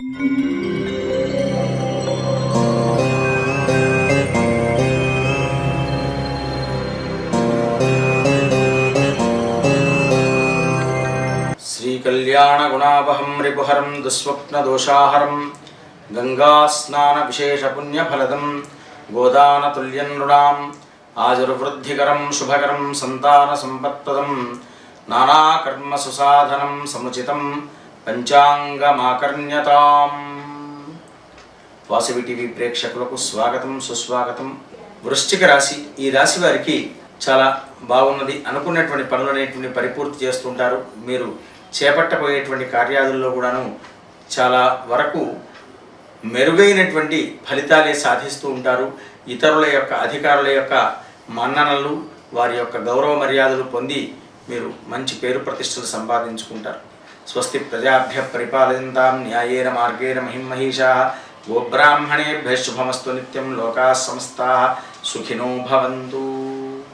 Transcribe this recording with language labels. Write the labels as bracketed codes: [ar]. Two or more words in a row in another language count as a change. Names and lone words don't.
[sa] कल्याणगुणावहं रिपुहरं दुःस्वप्नदोषाहरं गंगास्नानविशेषपुण्यफलदं गोदानतुल्यं नृणाम् आजुर्वृद्धिकरं शुभकरं सन्तानसम्पत्प्रदं नानाकर्मसुसाधनं समुचितं पंचांगमाकर्ण्यताम्। [te] వాసవి టీవీ ప్రేక్షకులకు స్వాగతం సుస్వాగతం। వృశ్చిక రాశి, ఈ రాశి వారికి చాలా బాగున్నది। అనుకున్నటువంటి పనులనేటువంటి పరిపూర్తి చేస్తుంటారు। మీరు చేపట్టబోయేటువంటి కార్యాలలో కూడాను చాలా వరకు మెరుగైనటువంటి ఫలితాలే సాధిస్తూ ఉంటారు। ఇతరుల యొక్క అధికారుల యొక్క మన్ననలు, వారి యొక్క గౌరవ మర్యాదలు పొంది మీరు మంచి పేరు ప్రతిష్టలు సంపాదించుకుంటారు। [sa] స్వస్తి ప్రజాభ్య పరిపాలయంతాం న్యాయేన మార్గేణ మహిమహీషాః గోబ్రాహ్మణేభ్యః శుభమస్తు నిత్యం లోకాః సమస్తాః సుఖినో భవంతు।